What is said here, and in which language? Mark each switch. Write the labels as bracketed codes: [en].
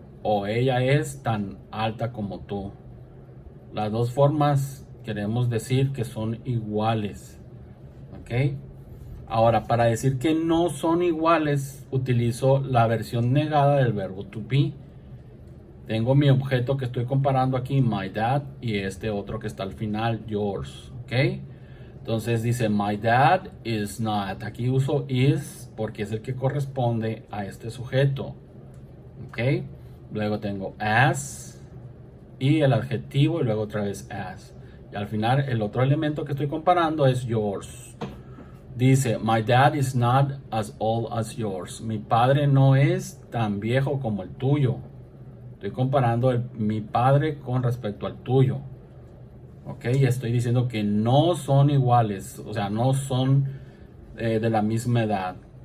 [es] O ella es tan alta como tú. Las dos formas queremos decir que son iguales. ¿Ok? Ahora, para decir que no son iguales, utilizo la versión negada del verbo to be. Tengo mi objeto que estoy comparando aquí, [en] my dad, [es] y este otro que está al final, [en] yours. [es] ¿Ok? Entonces dice, [en] my dad is not. [es] Aquí uso is porque es el que corresponde a este sujeto. ¿Ok? Luego tengo as y el adjetivo y luego otra vez as. Y al final el otro elemento que estoy comparando es yours. Dice, [en] my dad is not as old as yours. [es] Mi padre no es tan viejo como el tuyo. Estoy comparando mi padre con respecto al tuyo. Ok, estoy diciendo que no son iguales. O sea, no son de la misma edad.